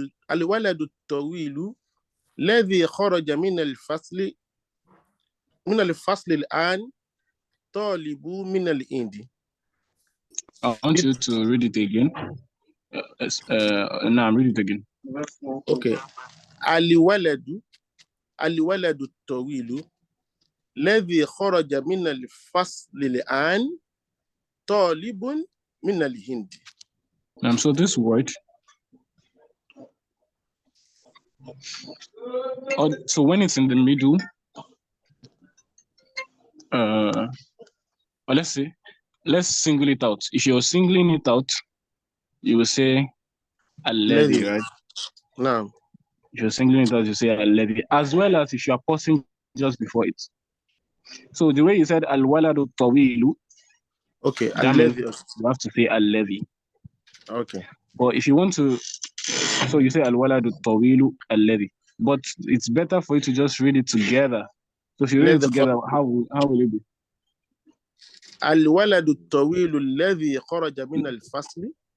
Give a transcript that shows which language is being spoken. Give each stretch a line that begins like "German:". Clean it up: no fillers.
Arabic: الولد الطويل الذي خرج من الفصل الآن طالب من الهند.
English: I want you to read it again. No, read it again. Okay.
Arabic: الولد الطويل الذي خرج من الفصل الآن طالب من الهند.
English: So this word, so when it's in the middle, let's single it out. If you're singling it out, you will say alladhi, right? No. If you're singling it out, you say alladhi, as well as if you are pausing just before it. So the way you said al-waladu tawilu, okay, that means you have to say alladhi. Okay. But if you want to, so you say al-waladu tawilu alladhi. But it's better for you to just read it together. So if you read it together, how will it be?
Arabic: الولد الطويل الذي خرج من الفصل.